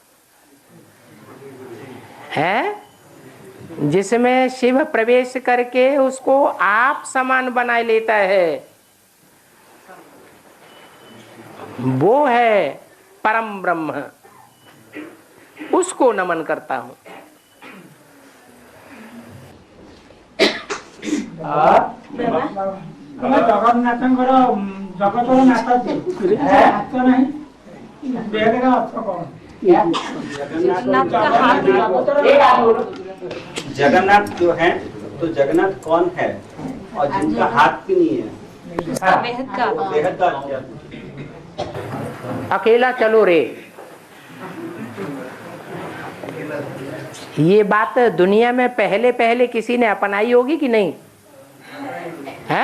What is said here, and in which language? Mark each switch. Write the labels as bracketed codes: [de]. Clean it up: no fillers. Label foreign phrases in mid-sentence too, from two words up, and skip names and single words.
[hi] है जिसमें शिव प्रवेश करके उसको आप समान बनाए लेता है, वो है परम ब्रह्म। उसको नमन करता हूं। [or] ଜଗନ୍ନାଥଙ୍କର ଜଗତର ନାଥ ହାତ ନାହିଁ, ଦେହରେ ଅର୍ଥ କଣ? [hi] जगन्नाथ जो है तो जगन्नाथ कौन है और जिनका हाथ भी नहीं है? बेहद का अकेला चलो रे। ये बात दुनिया में पहले पहले किसी ने अपनाई होगी कि नहीं है?